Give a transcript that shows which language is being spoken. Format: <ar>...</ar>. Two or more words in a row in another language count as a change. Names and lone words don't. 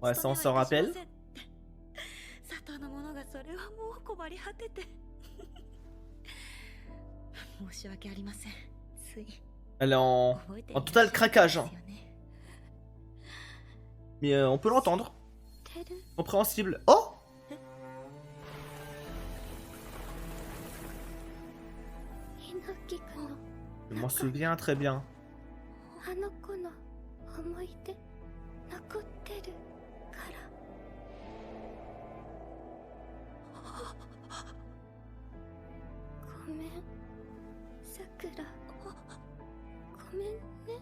<fr>Ouais,</fr> <ja>勤</ja> <fr>ça</fr> <ja>め</ja> <fr>on</fr> <ja>は</ja> <fr>s'en</fr> <ja>いたしま</ja> <fr>rappelle.</fr> <ja>せんって里の者がそれはもう困り果てて申し訳ありません。つい</ja> <fr>Elle est en</fr> <ja>覚えてい</ja> <fr>en</fr> <ja>らっしゃ</ja> <fr>total</fr> <ja>るん</ja> <fr>craquage.</fr> <ja>ですよ</ja> <fr>Hein.</fr> <ja>ね。</ja> <fr>Mais on peut l'entendre.</fr> <ja>てる</ja> <fr>Compréhensible. Oh!</fr> <ja>ひなぎくの</ja> <fr>Je m'en souviens très bien.</fr> <ja>あの子の思い出残ってるから。ごめんさくら、ごめんね。</ja>